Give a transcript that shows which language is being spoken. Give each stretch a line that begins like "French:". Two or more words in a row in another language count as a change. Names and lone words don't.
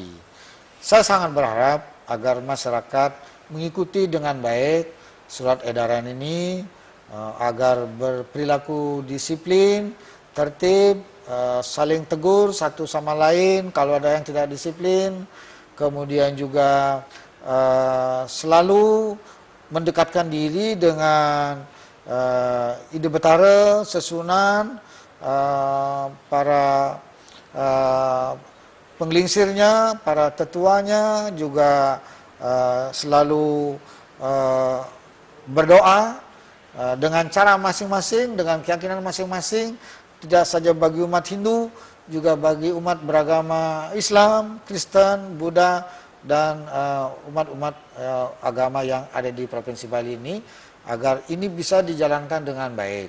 Indonesian: Saya sangat berharap agar masyarakat mengikuti dengan baik surat edaran ini, agar berperilaku disiplin, tertib, saling tegur satu sama lain kalau ada yang tidak disiplin, kemudian juga selalu mendekatkan diri dengan ide betara, sesunan, para penglingsirnya, para tetuanya juga selalu berdoa dengan cara masing-masing, dengan keyakinan masing-masing, tidak saja bagi umat Hindu, juga bagi umat beragama Islam, Kristen, Buddha, dan umat-umat agama yang ada di Provinsi Bali ini, agar ini bisa dijalankan dengan baik.